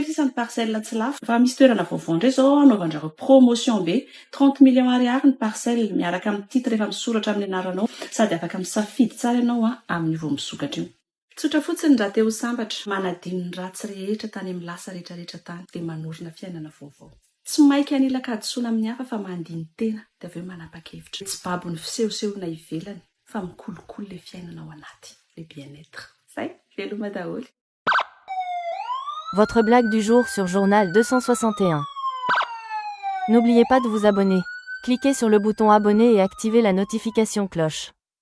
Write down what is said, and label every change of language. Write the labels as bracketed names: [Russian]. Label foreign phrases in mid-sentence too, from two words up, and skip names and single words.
[Malagasy] sisa ny parcelle tsy lafo fa misy toerana vaovao indray zao anaovandrareo promotion be 30 millions ariary ny parcelle miaraka amin'ny titre efa misoratra amin'ny anaranao sady afaka misafidy tsara ianao amin'ny vao misokatra io tsotra fotsiny raha te ho sambatra manadino ny ratsy rehetra tany amin'ny lasa rehetrarehetra tany dia manorina fiainana vaovao tsy mainka anilaka hadisoana amin'ny hafa fa mandiny tena dia aveo manapa-kevitra tsy babony fisehosehoana ivelany fa mikolokolo le fiainana ao anaty le bien-être zay veloma daholo. [French] Votre blague du jour sur Journal 261. N'oubliez pas de vous abonner. Cliquez sur le bouton abonner et activez la notification cloche.